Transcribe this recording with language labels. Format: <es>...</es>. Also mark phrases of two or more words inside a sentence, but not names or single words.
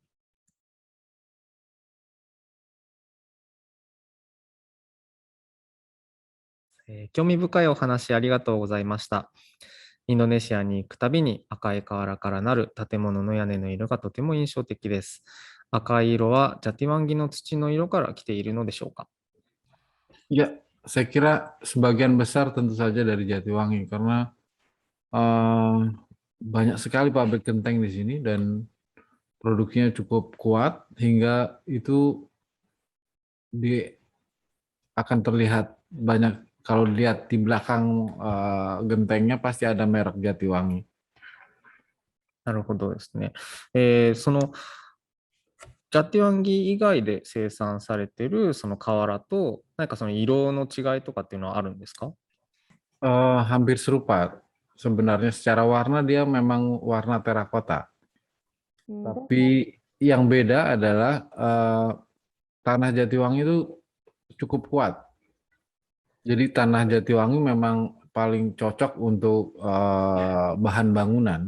<ja>興味深いお話ありがとうございました。インドネシアに行くたびに赤い瓦からなる建物の屋根の色がとても印象的です。赤い色はジャティワンギの土の色から来ているのでしょうか？</ja> <id>Ya, saya kira sebagian besar tentu saja dari Jatiwangi karena eh, banyak sekali pabrik genteng di sini dan produksinya cukup kuat hingga itu di akan terlihat banyak kalau lihat di belakang gentengnya pasti ada merek Jatiwangi.</id> <ja>なるほどですね。そのジャティワンギ以外で生産されているその瓦と、何かその色の違いとかっていうのはあるんですか？</ja> <id>Hampir serupa. Sebenarnya secara warna dia memang warna terakota. Tapi yang beda adalah tanah Jatiwangi itu cukup kuat. Jadi tanah Jatiwangi memang paling cocok untuk bahan bangunan.</id>